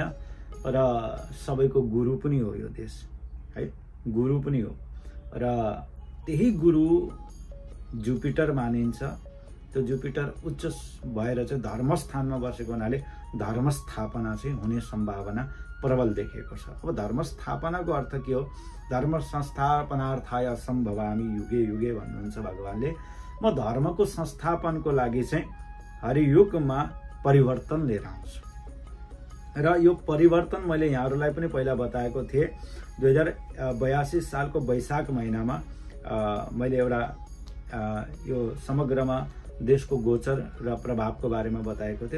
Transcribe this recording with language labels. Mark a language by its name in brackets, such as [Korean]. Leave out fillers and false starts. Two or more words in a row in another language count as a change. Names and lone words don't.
[Nepali] र सबैको गुरु पनि हो यो देश है, गुरु पनि हो। र त्यही गुरु जुपिटर मानिन्छ। त्यो जुपिटर उच्च भएर चाहिँ धर्मस्थानमा बसेको हुनाले धर्म स्थापना चाहिँ हुने सम्भावना प्रबल देखिएको छ। अब धर्म स्थापनाको अर्थ के हो? [Sanskrit] धर्म संस्थापनार्थाय सम्भवामि युगे युगे [Nepali] भन्नुहुन्छ भगवानले। म धर्मको संस्थापनको लागि चाहिँ हरियुगमा परिवर्तन लिएर आउँछु। र यो परिवर्तन मैले यहाँहरूलाई पनि पहिला बताएको थिएँ। 2082 सालको वैशाख महिनामा मैले एउटा यो समग्रमा देशको गोचर र प्रभावको बारेमा बताएको थिएँ।